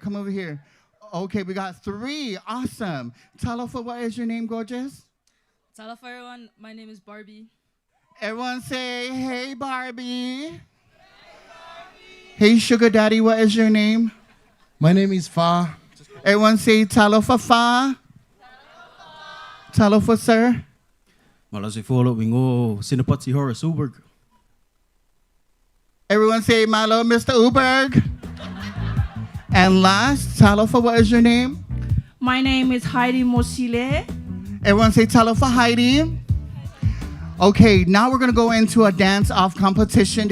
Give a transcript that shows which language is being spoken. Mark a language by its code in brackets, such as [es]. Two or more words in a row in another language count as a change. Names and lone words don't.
[en] Okay, we got 3. Awesome. Talofa, what is your name, gorgeous? Talofa, everyone. My name is Barbie. Everyone say, hey, Barbie. Hey, Sugar Daddy, what is your name? My name is Fa. Everyone say Talofa Fa. Talofa, sir. Malasi follow wingo Sinapati Horace Uberg. Everyone say Malo, Mr. Uberg. And last, Talofa, what is your name? My name is Heidi Mosile. Everyone say Talofa Heidi. Okay, now we're gonna go into a dance-off competition.